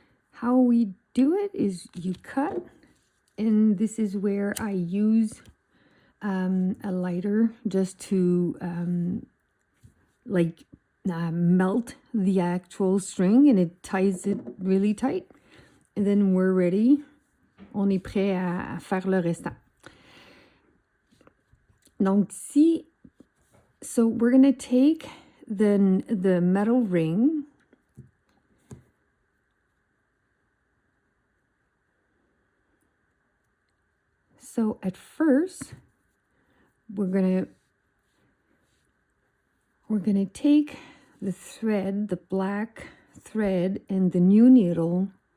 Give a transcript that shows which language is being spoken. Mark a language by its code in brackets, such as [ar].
[en] How we do it is you cut, and this is where I use a lighter just to melt the actual string, and it ties it really tight, and then we're ready. [fr] On est prêt à faire le restant. [en] Donc so we're going to take the metal ring, so at first we're going to take the thread, the black thread, and the new needle.